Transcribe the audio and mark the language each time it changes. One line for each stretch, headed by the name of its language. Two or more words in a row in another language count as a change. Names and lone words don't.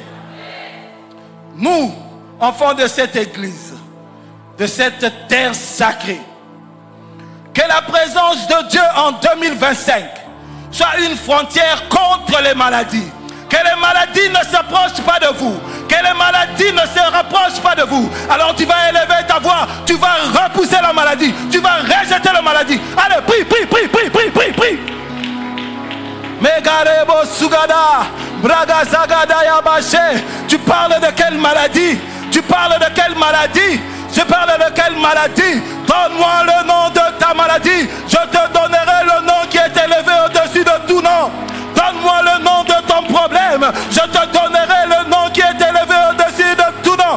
French: Nous, enfants de cette église, de cette terre sacrée, que la présence de Dieu en 2025 soit une frontière contre les maladies. Que les maladies ne s'approchent pas de vous. Que les maladies ne se rapprochent pas de vous. Alors tu vas élever ta voix. Tu vas repousser la maladie. Tu vas rejeter la maladie. Allez, prie, prie, prie, prie, prie, prie, prie. Megarebo Sugada, Braga Zagada Yabaché. Tu parles de quelle maladie? Tu parles de quelle maladie? Je parle de quelle maladie? Donne-moi le nom de ta maladie. Je te donnerai le nom qui est élevé au-dessus de tout nom. Donne-moi le nom de ton problème. Je te donnerai le nom qui est élevé au-dessus de tout nom.